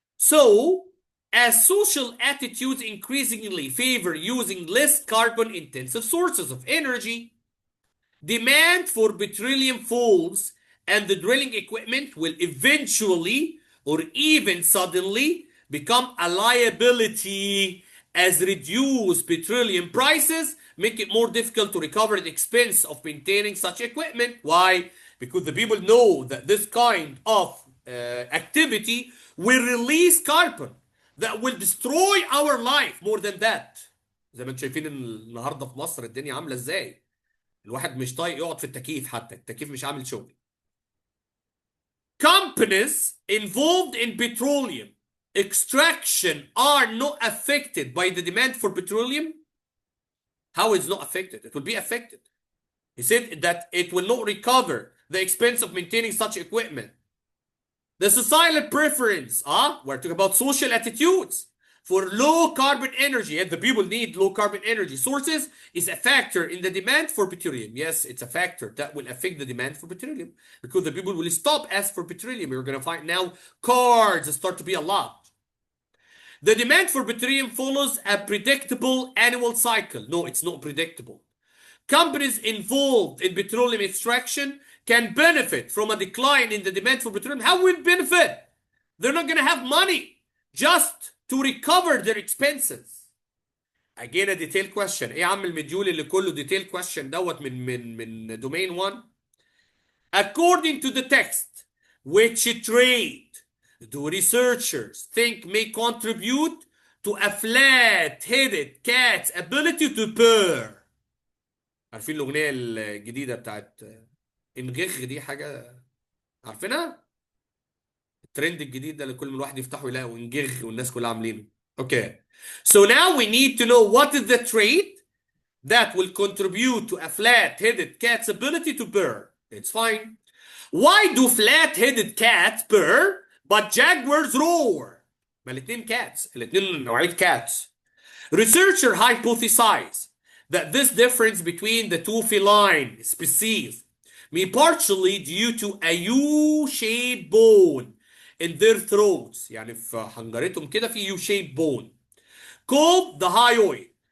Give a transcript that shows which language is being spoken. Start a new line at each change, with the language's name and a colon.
English: So, as social attitudes increasingly favor using less carbon-intensive sources of energy, demand for petroleum falls and the drilling equipment will eventually or even suddenly become a liability, as reduced petroleum prices make it more difficult to recover the expense of maintaining such equipment. Why? Because the people know that this kind of activity will release carbon that will destroy our life more than that.
Arabic: زي ما انتم شايفين النهارده في مصر الدنيا عامله ازاي. الواحد مش طايق يقعد في التكييف، حتى التكييف مش عامل شغل.
English: Companies involved in petroleum extraction are not affected by the demand for petroleum. How is not affected? It will be affected. He said that it will not recover the expense of maintaining such equipment. The societal preference, we're talking about social attitudes for low carbon energy, and the people need low carbon energy sources, is a factor in the demand for petroleum. Yes, it's a factor that will affect the demand for petroleum because the people will stop asking for petroleum. You're going to find now cars start to be a lot. The demand for petroleum follows a predictable annual cycle. No, it's not predictable. Companies involved in petroleum extraction can benefit from a decline in the demand for petroleum. How will benefit? They're not going to have money just to recover their expenses. Again, a detailed question.
Arabic: ايه يا عم المديول اللي كله
English: detailed question
Arabic: دوت من
English: domain 1. According to the text, which trade do researchers think may contribute to a flat-headed cat's ability to purr?
Arabic: عارفين الأغنية الجديدة بتاعت انغخ دي؟ حاجة عارفينها؟ الترند الجديد ده اللي كل ما الواحد يفتحه يلاقي انغخ والناس كلها عاملينه.
English: Okay. So now we need to know what is the trait that will contribute to a flat-headed cat's ability to purr. It's fine. Why do flat-headed cats purr but jaguars roar?
Arabic: ما الاتنين cats. الاتنين نوعية cats.
English: Researchers hypothesize that this difference between the two feline species may partially due to a U-shaped bone in their throats.
Arabic: يعني في حنجرتهم كده في
English: U-shaped bone called the hyoid.